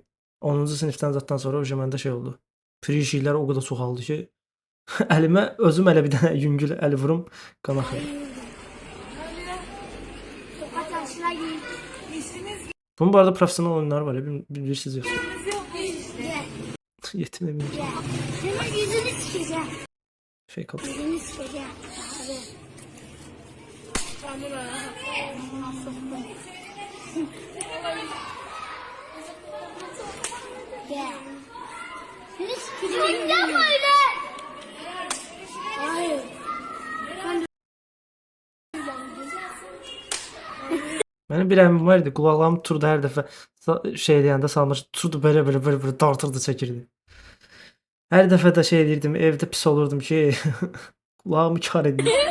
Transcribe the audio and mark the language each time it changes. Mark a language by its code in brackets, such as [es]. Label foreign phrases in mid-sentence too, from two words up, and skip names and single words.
[az] 10-cu sinifdən zətdən sonra məndə şey oldu. Free şeylər o qədər çoxaldı ki, əlimə özüm elə bir dənə yüngül əl vurum, qan axır. Bunun bu arada professional oyunları var ya, bilirsiniz yoxsa? [tr] Yetim emin. Senin yüzünü sikeceğim. Şey kaldı. Yüzünü sikeceğim. Abi. Gel. Seni sikeceğim. Yapma öyle. Hayır. [az] Mənim bir əmim var idi, qulaqlarım tuturdu hər dəfə şey eləyəndə salmış, tuturdu belə dartırdı, çəkirdi. Hər dəfə də şey eləyirdim, evdə pis olurdum ki, qulağımı kar edir.